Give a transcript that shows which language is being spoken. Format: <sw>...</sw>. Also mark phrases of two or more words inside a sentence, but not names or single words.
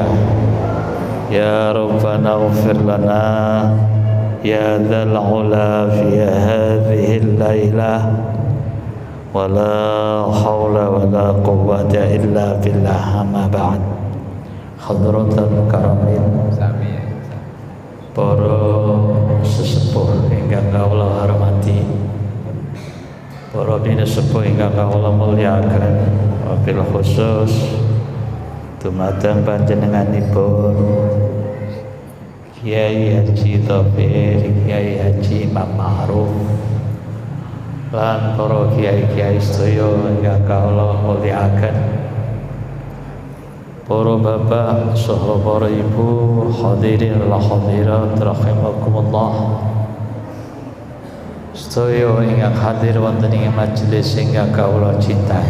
<ar>يا ربنا اغفر لنا يا ذا العلا في هذه الليلة ولا حول ولا قوة إلا بالله. أما بعد. حضرة الكرام,</ar> <jv>para sesepuh ingkang kawula hormati, para pinasepuh ingkang kawula mulyakaken, wabil khusus dumateng panjenenganipun Kiai Haji Taufik, Kiai Haji Imam Ma'ruf, lan para kiai-kiai sedaya ingkang kawula mulyakaken, para bapak saha para ibu,</jv> <ar>الحاضرين والحاضرات رحمكم الله,</ar> <jv>sedaya ingkang hadir wonten ing majelis ingkang kawula cintai.</jv>